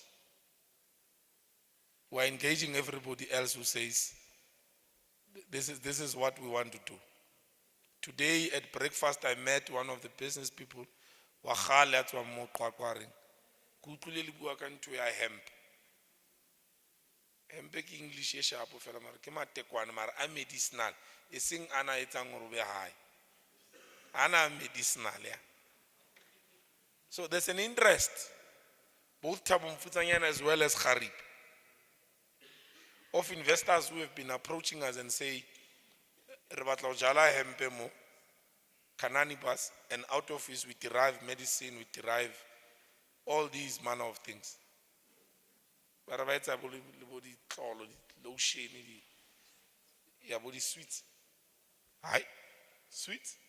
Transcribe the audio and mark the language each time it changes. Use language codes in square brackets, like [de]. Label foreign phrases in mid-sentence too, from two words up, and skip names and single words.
[en] We're engaging everybody else who says, this is what we want to do. Today at breakfast, I met one of the business people, Qwaqwa hemp. [st] Hemp ke English e sharp fela mara ke matekwane mara a medicinal. E seng ana etsang gore be high. Ana medicinal ya. [en] So there's an interest, both Thabo Mofokeng as well as Kharib, of investors who have been approaching us and say, [st] re batla ho jala hempe mo cannabis, [en] and out of this we derive medicine, we derive all these manner of things. But about the body lotion, yeah, body sweet. Hi, sweet.